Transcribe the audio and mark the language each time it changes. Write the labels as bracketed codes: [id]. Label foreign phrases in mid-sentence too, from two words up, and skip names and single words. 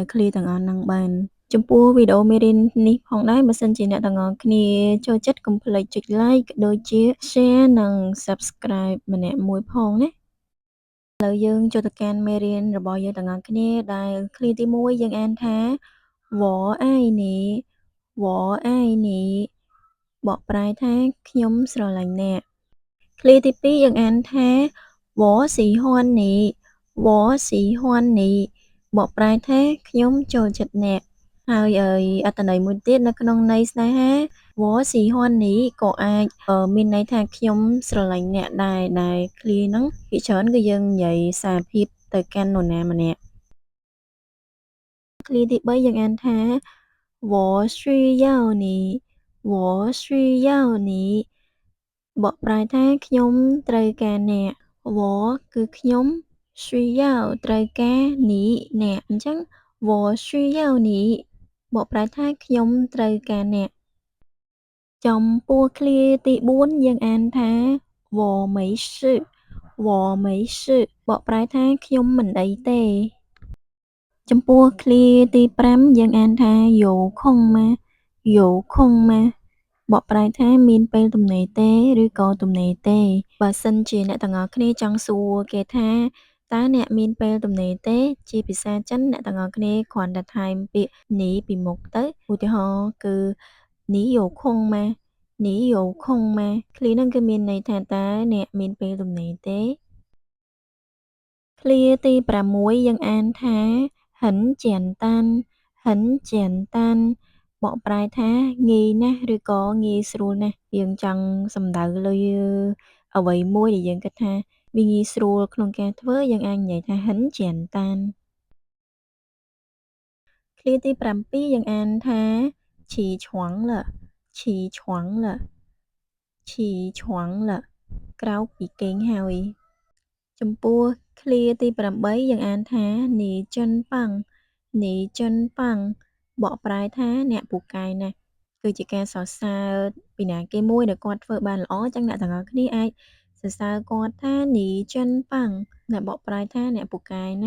[km] ឃ្លាទាំងអស់ហ្នឹងបានចំពោះវីដេអូមេរៀននេះផងដែរបើសិនជាអ្នកទាំងអស់គ្នាចូលចិត្តកុំភ្លេចចុច Like ក៏ដូចជា Share និង Subscribe ម្នាក់មួយផងណាឥឡូវយើងចូលទៅកាន់មេរៀនរបស់យើងទាំងអស់គ្នាដែលឃ្លាទី1យើងអានថា [zh] 我爱你我爱你 [km] បកប្រែថាខ្ញុំស្រឡាញ់អ្នកឃ្លាទី2យើងអានថា [zh] 我喜欢你我喜欢你 [km] ប កប្រែថាខ្ញុំចូលចិត្តអ្នកហើយអត្ថន័យមួយទៀតនៅក្នុងន័យស្នេហា [zh] 我喜欢你 [km] ក៏អាចមានន័យថាខ្ញុំស្រឡាញ់អ្នកដែរដែលឃ្លាហ្នឹងភាគច្រើនគឺយើងនិយាយសារភាពទៅកាន់នរណាម្នាក់ឃ្លាទី3យើងអានថា [zh] 我需要你我需要你 [km] បក ប្រែថាខ្ញុំត្រូវការអ្នក我គឺខ្ញុំ需要ត្រូវការ你អ្នកអញ្ចឹង [zh] 我需要你 [km] បកប្រែថាខ្ញុំត្រូវការអ្នកចំពោះឃ្លាទី4យើងអានថា [zh] 我没事我没事 [km] បកប្រែថាខ្ញុំមិន អីទេចំពោះឃ្លាទី5យើងអានថា [zh] 有空吗有空吗 [km] បកប្រែថាមានពេលទំនេរទេឬក៏ទំនេរទេបើសិនជាអ្នកទាំងអ ស់គ្នាចង់សួរគេថាតើអ្នកមានពេលទំនេរទេជាភាសាចិនអ្នកទាំងអស់គ្នាគ្រាន់តែថែមពា ក្យនីពីមុខទៅឧទាហរណ៍គឺ [zh] 你有空吗你有空吗 [km] ឃ្លាហ្នឹងគឺមានន័យថាតើអ្នកមានពេលទំនេរទេឃ្លាទី6យើងអានថា [zh] 很简单很简单 [km] បកប្រែថាងាយណាស់ឬក៏ងាយស្រួលណាស់យើងចង់សំដៅលើអ្វីមួយដែលយើងគិតថាវាងាយស្រួលក្នុងការធ្វើយើងអាចនិយាយថា [zh] 很简单 [km] ឃ្លាទី7យើងអានថា [zh] 起床了起床了起床了 [km] ក្រោកពីគេងហើយចំពោះឃ្លាទី8យើងអានថា [zh] 你真棒你真棒 [km] បកប្រែថាអ្នកពូកែណាស់គឺជាការសរសើរពីណាគេមួយដែលគាត់ធ្វើបានល្អចឹងអ្នកទាំងអស់គ្នាអាចសរសើរគាត់ថា [zh] 你真棒 [km] ដែលបកប្រែថាអ្នកពូកែណា